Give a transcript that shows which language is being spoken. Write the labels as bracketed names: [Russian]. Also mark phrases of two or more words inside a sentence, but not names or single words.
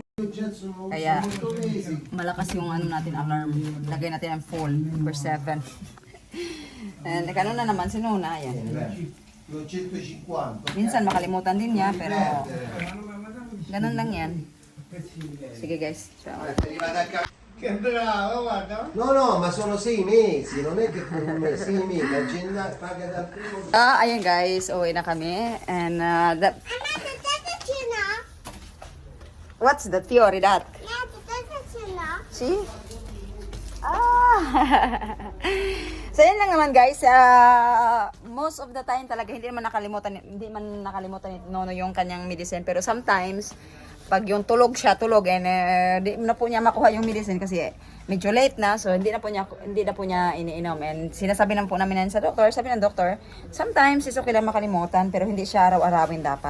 [Filipino] Kaya, malakas yung ano natin, alarm. Lagay natin ang full, number 7. And ano na naman si Nona, ayan. Minsan makalimutan din niya, pero ganun lang yan. Sige guys, [Italian] ciao. Che bravo, guarda. No, ma sono 6 mesi, non è che per 6 mesi, la gente paga dal primo. [Filipino] Ayan guys, uwi na kami. [English] And what's the theory that? See? [Filipino] So yun lang naman guys, [English] most of the time [Filipino] talaga hindi man nakalimutan ni Nono yung kanyang medicine, pero sometimes pag yung tulog and di na po niya makuha yung medicine kasi medyo late na, so hindi na po niya iniinom. And sinasabi na po namin yan sa doktor, sabi ng doktor, [English] sometimes is okay [Filipino] lang makalimutan pero hindi siya araw-arawin dapat.